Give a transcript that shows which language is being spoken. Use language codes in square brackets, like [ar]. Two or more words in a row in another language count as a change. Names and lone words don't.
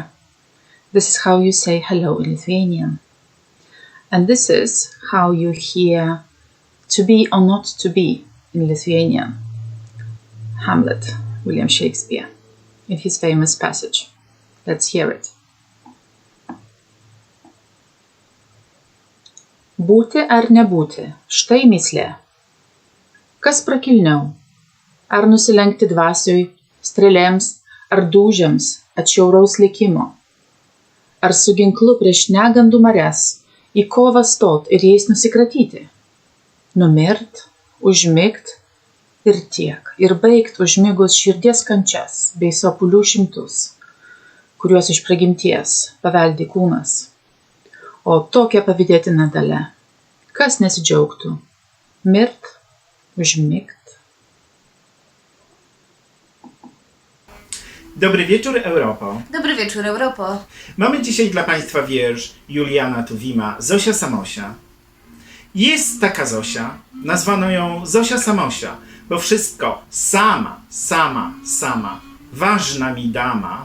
[en] This is how you say hello in Lithuanian. And this is how you hear to be or not to be in Lithuanian. Hamlet, William Shakespeare, in his famous passage. Let's hear it. [lt] Būti ar nebūti, štai mįslė. Kas prakilniau? Ar nusilenkti dvasiui, strėlėms ar dūžiams atšiauraus likimo? Ar su ginklu prieš negandų marias į kovą stot ir jais nusikratyti? Numirt, užmigt ir tiek, ir baigt užmigus širdies kančias bei sopulių šimtus, kuriuos iš prigimties paveldi kūnas. O tokia pavydėtina dalia. Kas nesidžiaugtų? Mirt, užmigt. [pl] Dobry wieczór, Europo. Dobry wieczór, Europo. Mamy dzisiaj dla Państwa wiersz Juliana Tuwima, Zosia Samosia. Jest taka Zosia, nazwano ją Zosia Samosia, bo wszystko sama, ważna mi dama.